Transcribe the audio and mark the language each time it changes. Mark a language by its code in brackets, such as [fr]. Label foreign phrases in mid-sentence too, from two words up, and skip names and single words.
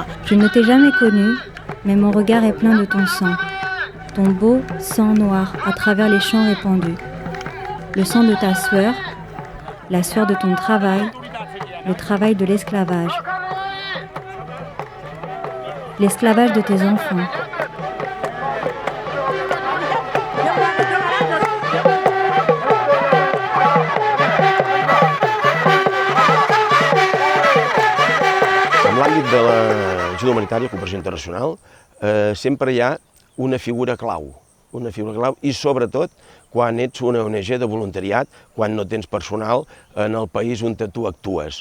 [fr] Je ne t'ai jamais connu, mais mon regard est plein de ton sang. Ton beau sang noir à travers les champs répandus. Le sang de ta sueur, la sueur de ton travail, le travail de l'esclavage. L'esclavage de tes enfants. [ca] En l'àmbit de l'ajuda humanitària, cooperació internacional, sempre hi ha una figura clau i sobretot quan ets una ONG de voluntariat, quan no tens personal en el país on tu actues.